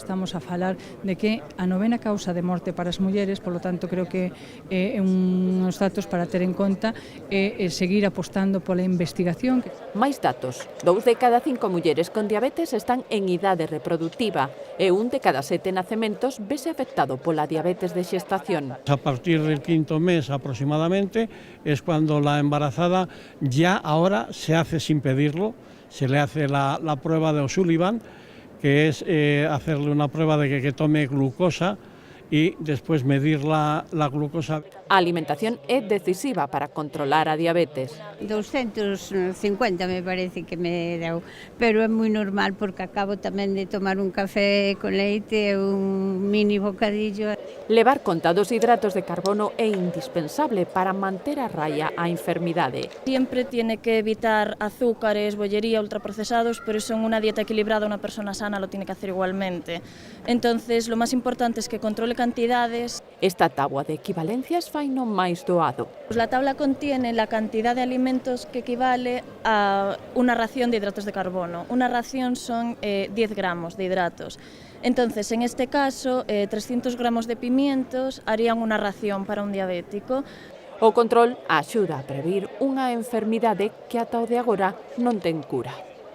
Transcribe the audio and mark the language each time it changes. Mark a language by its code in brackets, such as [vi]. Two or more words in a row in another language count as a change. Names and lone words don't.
[gl] Estamos a falar de que a 9ª causa de morte para as mulleres, polo tanto, creo que é uns datos para ter en conta e seguir apostando pola investigación. Máis datos. 2 de cada 5 mulleres con diabetes están en idade reproductiva e 1 de cada 7 nacementos vese afectado pola diabetes de xestación. [es] A partir del 5º mes aproximadamente es cuando la embarazada ya ahora se hace sin pedirlo, se le hace la prueba de O'Sullivan, que es hacerle una prueba de que tome glucosa y después medir la glucosa. [gl] A alimentación é decisiva para controlar a diabetes. 250 me parece que me deu, pero é moi normal porque acabo tamén de tomar un café con leite e un mini bocadillo. Levar conta dos hidratos de carbono é indispensable para manter a raya a enfermidade. [es] Siempre tiene que evitar azúcares, bollería, ultraprocesados, pero eso en una dieta equilibrada una persona sana lo tiene que hacer igualmente. Entonces, lo más importante es que controle cantidades. [gl] Esta tabua de equivalencias fai no máis doado. [es] La tabla contiene la cantidad de alimentos que equivale a una ración de hidratos de carbono. Una ración son 10 gramos de hidratos. Entonces, en este caso, 300 gramos de pimientos harían una ración para un diabético. [gl] O control axuda a previr unha enfermidade que ata o de agora non ten cura.